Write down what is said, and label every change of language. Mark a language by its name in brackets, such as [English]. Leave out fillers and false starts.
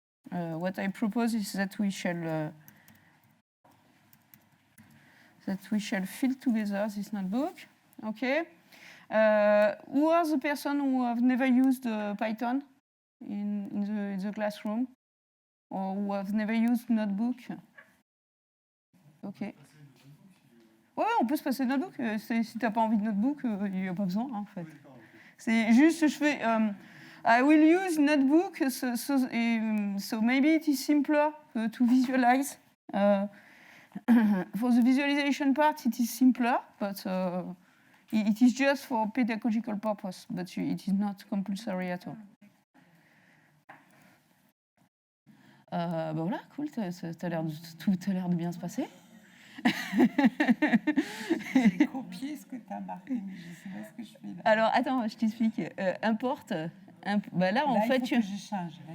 [English] What I propose is that we shall fill together this notebook. Okay. Who are the person who have never used Python in the classroom, or who have never used notebook? Ok. [French] Ouais, on peut se passer de notebook. Si t'as pas envie de notebook, il n'y a pas besoin, hein, en fait. C'est juste, je fais. [English] I will use notebook, so maybe it is simpler to visualize. For the visualization part, it is simpler, but it is just for pedagogical purpose, but it is not compulsory at all. [French] Ben voilà, cool, tout a l'air de bien se passer. J'ai copié ce que tu as marqué, mais je ne sais pas ce que je fais là. Alors, attends, je t'explique. Importe. Là, en fait, il faut que je change.